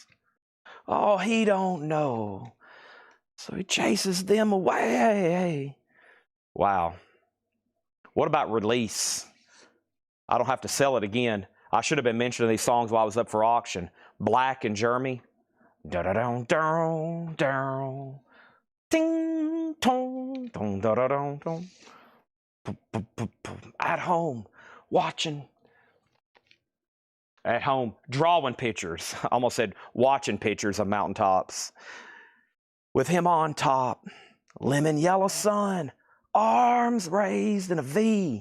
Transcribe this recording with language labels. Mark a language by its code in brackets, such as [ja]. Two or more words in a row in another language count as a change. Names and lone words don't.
[en] Oh, he don't know, so he chases them away. Wow. What about Release? I don't have to sell it again. I should have been mentioning these songs while I was up for auction. Black and Jeremy. Da-da-dum-dum-dum-dum. Ding, tong, dong, da, da, dong, dong. At home, watching. At home, drawing pictures. I almost said watching pictures of mountaintops. With him on top, lemon yellow sun, arms raised in a V.